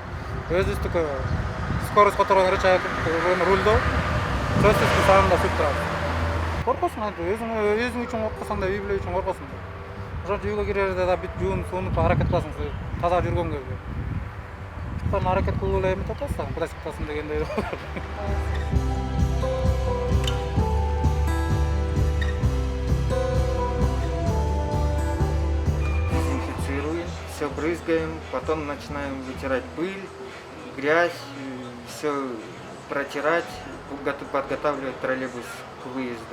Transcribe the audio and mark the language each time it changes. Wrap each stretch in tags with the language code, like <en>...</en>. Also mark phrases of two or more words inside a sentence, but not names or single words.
<ky>Өзүбүздүкү скорость которгон рычаг рульдо сөзсүз санында сүрүп турабыз. Коркосуң анты өзүң үчүн коркосоң да, үй бүлө үчүн коркосуң да. Ошо үйгө кирерде да бүт жуунуп, суунуп аракет кыласың таза жүргөнгө. Чыккан аракет кылып эле эметип атасың, кудай сактасын дегендей.</ky> <ru>Дезинфицируем, все брызгаем, потом начинаем вытирать пыль, грязь, все протирать, подготавливать троллейбус к выезду.</ru>